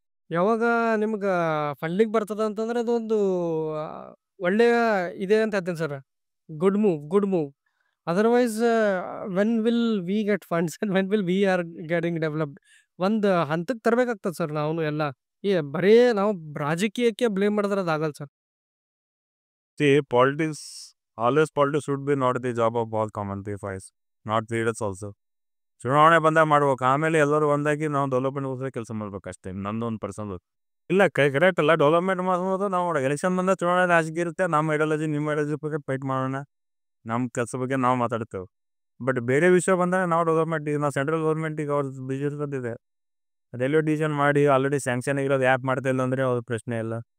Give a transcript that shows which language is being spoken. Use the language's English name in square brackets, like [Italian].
[Kannada] ಯಾವಾಗ ನಿಮ್ಗೆ ಫಂಡಿಂಗ್ ಬರ್ತದ ಅಂತಂದ್ರೆ ಅದೊಂದು ಒಳ್ಳೆಯ ಇದೆ ಅಂತ ಹೇಳ್ತೀನಿ sir. [English] Good move. Otherwise when will we get funds and when will we are getting developed [Kannada] ಒಂದು ಹಂತಕ್ಕೆ ತರಬೇಕಾಗ್ತದೆ ಸರ್. ನಾವು ಎಲ್ಲ ಬರೀ ನಾವು ರಾಜಕೀಯಕ್ಕೆ ಬ್ಲೇಮ್ ಮಾಡಿದ್ರೆ ಅದಾಗಲ್ಲ sir. [English] See, politics should be not the job of all common people, not leaders also. [Kannada] ಚುನಾವಣೆ ಬಂದಾಗ ಮಾಡ್ಬೇಕು, ಆಮೇಲೆ ಎಲ್ಲರೂ ಒಂದಾಗಿ ನಾವು ಡೆವಲಪ್ಮೆಂಟ್ಗೋಸ್ಕರ ಕೆಲಸ ಮಾಡ್ಬೇಕು ಅಷ್ಟೇ. ನಂದೊಂದು ಪರ್ಸನಲ್ ಇಲ್ಲ, ಕರೆಕ್ಟ್ ಅಲ್ಲ. ಡೆವಲಪ್ಮೆಂಟ್ ಮಾಡೋದು ನಾವು ಎಲೆಕ್ಷನ್ ಬಂದಾಗ ಚುನಾವಣೆ ರಾಜಕೀಯ ಇರುತ್ತೆ. ನಮ್ಮ ಐಡಿಯಾಲಜಿ ನಿಮ್ಮ ಐಡಿಯಾಲಜಿ ಬಗ್ಗೆ ಫೈಟ್ ಮಾಡೋಣ, ನಮ್ಮ ಕೆಲಸ ಬಗ್ಗೆ ನಾವು ಮಾತಾಡ್ತೇವೆ. ಬಟ್ ಬೇರೆ ವಿಷಯ ಬಂದಾಗ ನಾವು ಡೆವಲಪ್ಮೆಂಟ್, ಈಗ ನಾವು ಸೆಂಟ್ರಲ್ ಗೌರ್ಮೆಂಟಿಗೆ ಅವ್ರ ಬಿಜೆಪಿ ಬಂದಿದೆ, ರೈಲ್ವೆ ಡಿವಿಷನ್ ಮಾಡಿ ಆಲ್ರೆಡಿ ಸ್ಯಾಂಕ್ಷನ್ ಆಗಿರೋದು ಯಾಕೆ ಮಾಡ್ತಾ ಇಲ್ಲ ಅಂದರೆ ಅವ್ರ ಪ್ರಶ್ನೆ ಇಲ್ಲ.